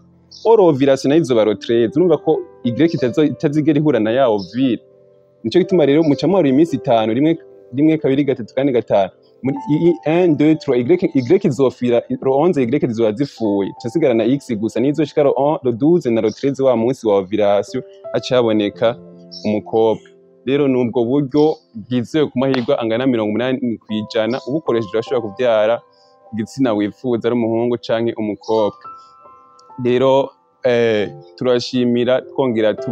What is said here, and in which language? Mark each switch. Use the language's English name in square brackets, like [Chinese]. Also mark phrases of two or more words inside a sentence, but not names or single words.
[Rundi] Oro ovulation nayo izoba le 13. Urumva ko Y itazigera ihura na ya ovule. Nico gituma rero muca muharura iminsi 5: 1, 2, 3, 4, 5. Muri 1, 2, 3 Y izofira le 11, Y zizoba zifuye, casigara na X gusa, nizoshika le 12 na le 13 wa munsi wa ovulation haca haboneka umukobwa. Rero nubwo buryo bwizewe ku mahirwe angana 80%, ubukoresheje urashobora kuvyara igitsina wifuza ari umuhungu canke umukobwa. Rero turashimira twongera